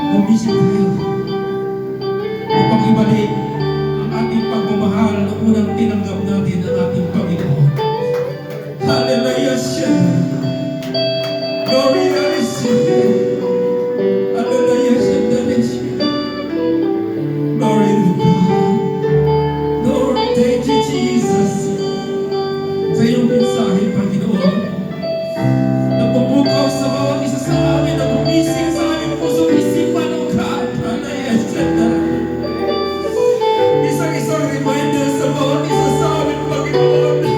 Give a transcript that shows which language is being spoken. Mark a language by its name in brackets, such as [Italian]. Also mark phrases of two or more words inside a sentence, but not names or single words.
[Filipino] bumisit tayo upang ibalik ang ating pagmamahal na unang tinanggap natin ang ating Panginoon. Hallelujah siya. [English] Glory to [Filipino] siya. Hallelujah siya. [English] Glory to God. Lord, thank you, Jesus. [Filipino] Sa iyong mensahe, Panginoon, na pumukaw sa bawat isa sa amin, na bumising sa aming puso, isipan o God. Hallelujah siya. Isang reminder sa bawat isa sa amin, Panginoon.